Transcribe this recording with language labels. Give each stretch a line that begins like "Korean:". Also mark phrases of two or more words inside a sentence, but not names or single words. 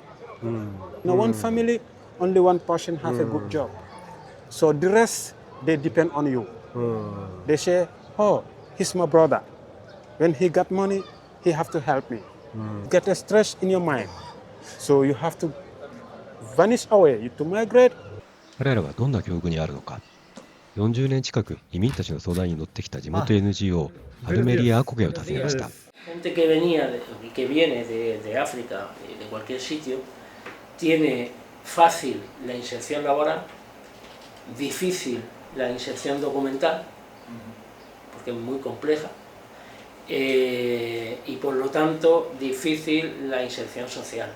English: Now one family, only one person has a good job. So the rest, they depend on you. They say, oh, he's my brother. When he got money, he have to help me. Get a stress in your mind. So you have to vanish away, to migrate.
Japanese: 彼らはどんな境遇にあるのか。40年近く移民たちの相談に乗ってきた地元 NGO アルメリア・アコゲを訪ねました。
Spanish: Gente que venía que viene de África, de cualquier sitio, tiene fácil la inserción laboral, difícil la inserción documental, porque es muy compleja, y por lo tanto difícil la inserción social.